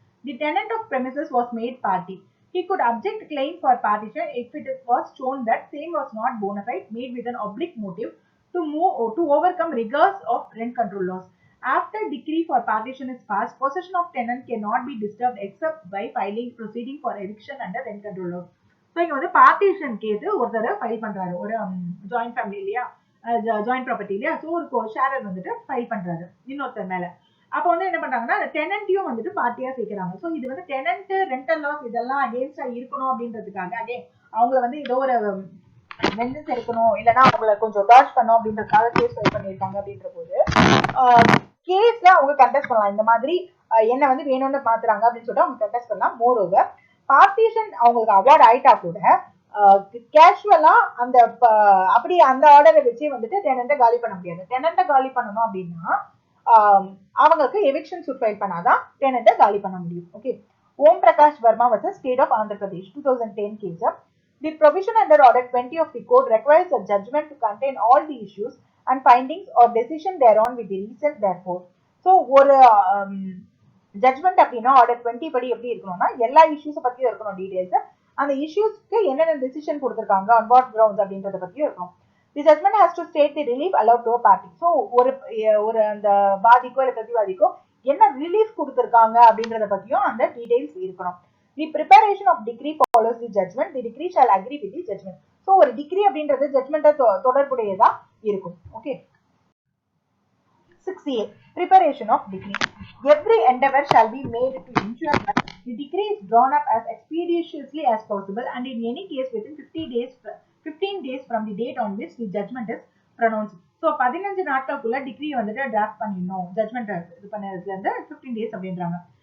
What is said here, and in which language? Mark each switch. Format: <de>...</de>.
<en>The tenant of premises was made party. He could object claim for partition if it was shown that same was not bona fide, made with an oblique motive to overcome rigors of rent control laws. After decree for partition is passed, possession of tenant cannot be disturbed except by filing proceeding for eviction under rent control laws.</en> <ta>So இங்க வந்து partition case ஒருத்தர் file பண்றாரு, ஒரு joint family இல்லையா, joint property இல்லையா, so ஒரு sharer வந்துட்டு file பண்றாரு இன்னொருத்தர் மேல. அப்ப வந்து என்ன பண்றாங்கன்னா டெனன்ட்டையும் வந்துட்டு பார்ட்டியா சேர்க்கிறாங்க. சோ இது வந்து டெனன்ட், ரெண்டல் லாஸ் இதெல்லாம் அகேன்ஸ்டா இருக்கணும் அப்படின்றதுக்காக அவங்கள வந்து ஏதோ ஒரு வெஞ்சன்ஸ் எடுக்கணும், இல்லைன்னா அவங்கள கொஞ்சம் டார்ச் பண்ணும் அப்படின்றதுக்காக கேஸ் ஃபைல் பண்ணியிருக்காங்க. அப்படின்ற போது கேஸ்ல அவங்க கண்டெஸ்ட் பண்ணலாம். இந்த மாதிரி என்ன வந்து வேணும்னு பாத்துறாங்க அப்படின்னு சொல்லிட்டு அவங்க கண்டெஸ்ட் பண்ணலாம். மோர் ஓவர் பார்ட்டிஷன் அவங்களுக்கு அவார்ட் ஆயிட்டா கூட கேஷுவலா அந்த அப்படி அந்த ஆர்டரை வச்சு வந்துட்டு டெனண்ட்டை காலி பண்ண முடியாது. டெனண்ட்டை காலி பண்ணணும் அப்படின்னா அவங்களுக்கு எவிக்ஷன் சூட் ஃபைல் பண்ணாதான் டெனண்ட்டை காலி பண்ண முடியும். Okay, Om Prakash Verma versus State of Andhra Pradesh 2010 case.</ta> <en>The provision under Order 20 of the Code requires a judgment to contain all the issues and findings or decision thereon with the reason therefore.</en> <ta>So ஒரு judgement அப்படின்னா order 20 படி எப்படி இருக்கணும்னா எல்லா இஷ்யூஸை பத்தியும் இருக்கணும் details. அந்த இஷ்யூஸ்க்கு என்னென்ன டிசிஷன் கொடுத்துருக்காங்க ஆன் வாட் கிரவுண்ட்ஸ் அப்படின்றத பத்தியும் இருக்கணும்.</ta> <en>The judgment has to state the relief allowed to a party.</en> <ta>So ஒரு அந்த வாதிக்கோ இல்லை பிரதிவாதிக்கோ என்ன ரிலீஃப் கொடுத்துருக்காங்க அப்படின்றத பத்தியும் அந்த டீடைல்ஸ் இருக்கணும்.</ta> <en>The preparation of decree follows the judgment. The decree shall agree with the judgment.</en> <ta>So ஒரு டிகிரி அப்படின்றது ஜட்மெண்ட்டை தொடர்புடையதா இருக்கும்.</ta> <en>Okay. 6A. Preparation of decree. Every endeavor shall be made to ensure that the decree is drawn up as expeditiously as possible and in any case within 15 days from the date on which the judgment is pronounced.</en> <ta>So 15 நாட்களுக்குள்ள degree வந்துட்டு draft பண்ணிடணும். Judgement இது பண்ணதுல இருந்து 15 days அப்படின்றாங்க.</ta>